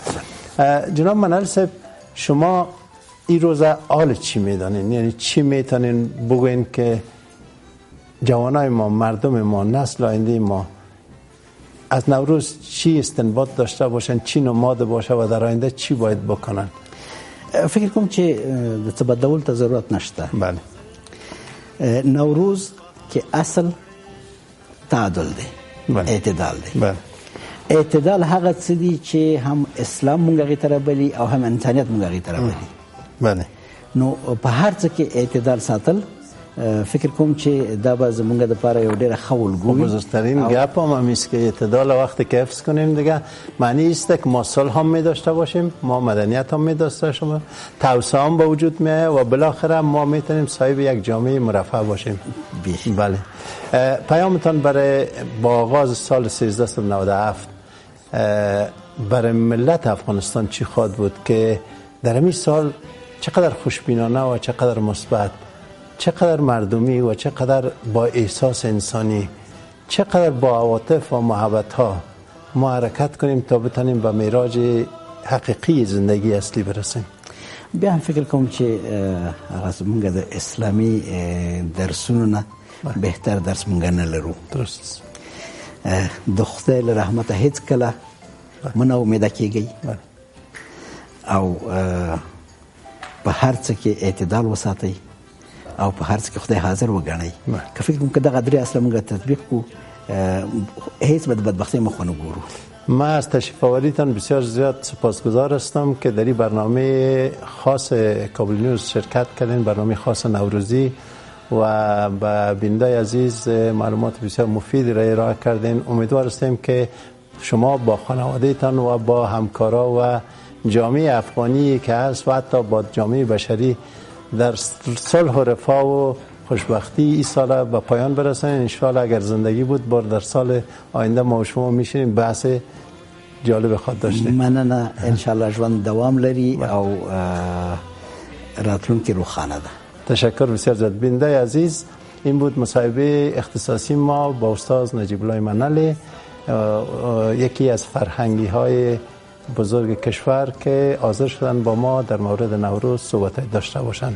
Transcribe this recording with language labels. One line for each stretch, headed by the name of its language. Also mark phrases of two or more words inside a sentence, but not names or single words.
Persian: جناب منال صاحب، شما این روزه حال چی میدانین؟ یعنی چی میتونین بگوین که جوانای ما، مردم ما، نسل آینده ما از نوروز چی استنباط داشته باشن، چی نماد باشه و در آینده چی باید بکنن؟
Pashto: فکر کوم چې د تبدل ته ضرورت نشته. بله. نوروز کې اصل تعادل دی. بله. اعتدال دی. بله. اعتدال هغه څه دی چې هم اسلام مونږ غي تر بلی او هم انسانيت مونږ غي تر بلی. بله. نو په هر څه کې اعتدال ساتل فکر کوم چې دا به زمونږ د لپاره یو ډېر ښه الګو.
Persian: بزرگترین گپ هم است که اعتدال وقتی که حفظ کنیم دیگه معنی است که ما صلح هم می داشته باشیم، ما مدنیت هم می داشته باشیم، توسعه هم به وجود می آید و بالاخره ما میتونیم صاحب یک جامعه مرفه باشیم. بله. پیامتان برای با آغاز سال 1397 برای ملت افغانستان چی خواهد بود که در همین سال چقدر خوشبینانه و چقدر مثبت، چقدر مردمی و چقدر با احساس انسانی، چقدر با عواطف و محبت ها ما حرکت کنیم تا بتونیم به معراج حقیقی زندگی اصلی برسیم؟
Pashto: بیا هم فکر کوم چې هغه زمونږ د اسلامي درسونو نه بهتر درس مونږ نه لرو. درست. د خدای له رحمته هیڅ کله مه امیده کیږئ او په هر څه کې اعتدال وساتئ او په هر څه کې خدای حاضر وګڼئ. که فکر کوم که دغه درې اصله مونږ تطبیق کړو هیڅ به د بدبختۍ مخ ونه ګورو.
Persian: من از تشریف آوریتان بسیار زیاد سپاسگزار هستم که در این برنامه خاص کابل نیوز شرکت کردین، برنامه خاص نوروزی و به بیننده عزیز معلومات بسیار مفید را ارائه کردین. امیدوار هستیم که شما با خانواده تان و با همکارا و جامعه افغانی که هست و حتی با جامعه بشری در صلح و رفاه و خوشبختی این سال به پایان برسانید.
Arabic: ان شاء الله
Persian: اگر زندگی بود بار در سال آینده ما و شما میشینیم بحث جالب خود داشتیم.
Pashto: مننه.
Arabic: ان شاء الله
Pashto: ژوند دوام لري او راتلونکي روښانه ده.
Persian: تشکر بسیار زیاد. بیننده عزیز، این بود مصاحبه اختصاصی ما با استاد نجیب الله منلی، یکی از فرهنگی های بزرگ کشور که حاضر شدن با ما در مورد نوروز صحبت داشته باشند.